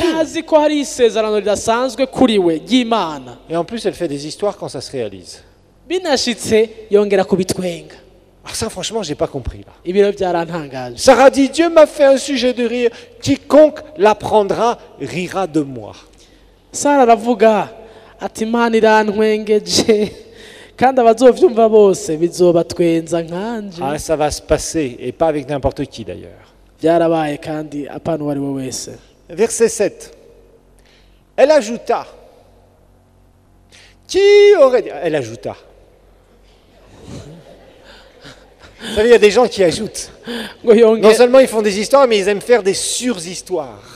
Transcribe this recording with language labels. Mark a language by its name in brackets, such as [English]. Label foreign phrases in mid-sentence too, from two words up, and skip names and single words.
[French] Et en plus, elle fait des histoires quand ça se réalise. Alors ça, franchement, j'ai pas compris là. Sarah dit, Dieu m'a fait un sujet de rire. Quiconque l'apprendra rira de moi. [Rundi] Sarah aravuga ati Imana irantwengeje kandi abazovyumva bose bizobatwenza nkanje. [French] Ah, ça va se passer et pas avec n'importe qui d'ailleurs. [Rundi] Byarabaye kandi apana wari we wese. [French] Verset 7. Elle ajouta. Qui aurait dit... Elle ajouta. Vous savez, il y a des gens qui ajoutent. Non seulement ils font des histoires, mais ils aiment faire des sur-histoires.